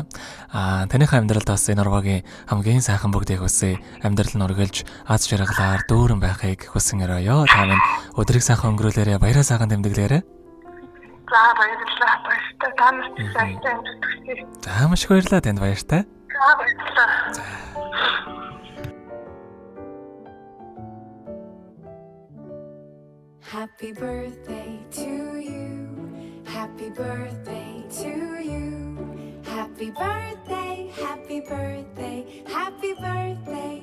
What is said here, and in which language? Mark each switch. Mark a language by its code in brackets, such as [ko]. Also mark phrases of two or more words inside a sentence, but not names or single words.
[mn] Таныхаа амьдралд бас энэ орвогийн хамгийн сайхан бүгдийг хүсье. Амьдрал нь үргэлж аз жаргалаар дүүрэн байхыг хүсэн өрөөё. Та минь өдрийг сайхан өнгөрүүлээрэ, баяраа сайхан тэмдэглээрэ. За баярлалаа. Баяртай. Та нарт сайхан амжилт. За маш их баярлалаа танд баяртай. За баярлалаа. [en] Happy birthday to you. Happy birthday to you. Happy birthday, happy birthday, happy birthday.